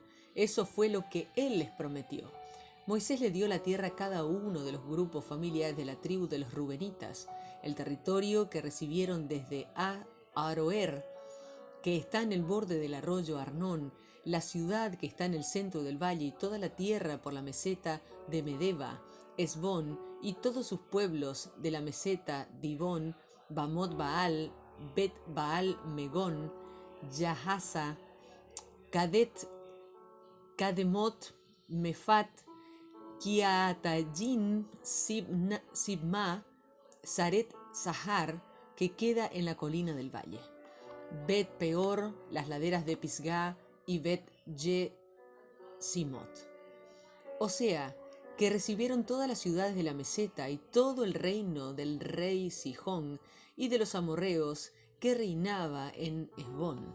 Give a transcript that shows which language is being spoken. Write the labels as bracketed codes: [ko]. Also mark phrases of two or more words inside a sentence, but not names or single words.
[es] Eso fue lo que Él les prometió. Moisés le dio la tierra a cada uno de los grupos familiares de la tribu de los rubenitas, el territorio que recibieron desde Aroer, que está en el borde del arroyo Arnón, la ciudad que está en el centro del valle y toda la tierra por la meseta de Medeba, Hesbón y todos sus pueblos de la meseta Dibón, Bamot Baal, Bet Baal Megón, Yahaza, Kademot, Mefat, Kiatayin, Sibma, Saret Sahar, que queda en la colina del valle, Bet Peor, las laderas de Pisgá y Bet Yesimot. O sea, que recibieron todas las ciudades de la meseta y todo el reino del rey Sihón y de los amorreos que reinaba en Hesbón.